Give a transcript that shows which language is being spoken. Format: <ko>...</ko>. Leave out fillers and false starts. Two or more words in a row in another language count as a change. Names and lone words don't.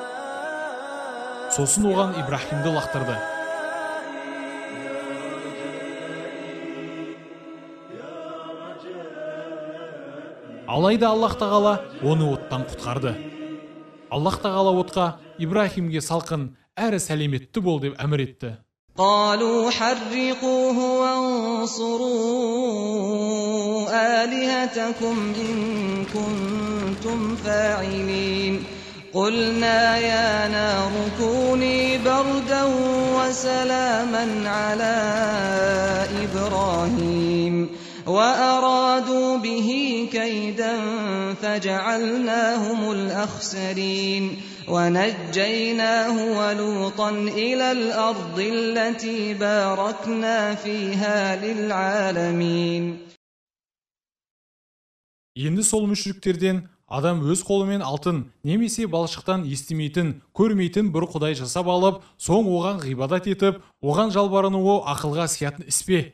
<kk>Сосын оған Ибрахимді лақтырды. Алайда Аллах тағала оны оттан құтқарды. Аллах тағала отқа: Ибрахимге салқын әрі сәлеметті бол деп әмір етті.</kk> <ar>قالوا حرقوه وانصروا آلهتكم إن كنتم فاعلين قلنا يا نار كوني بردا وسلاما على إبراهيم وأرادوا به كيدا فجعلناهم الأخسرين ونجيناه ولوطا إلى الأرض التي باركنا فيها للعالمين.</ar> <kk>Енді сол мүшриктерден адам өз қолымен алтын немесе балшықтан естімейтін, көрмейтін бір құдай жасап алып, соң оған ғибадат етіп, оған жалбарынуы ақылға сиятын іс пе?</kk>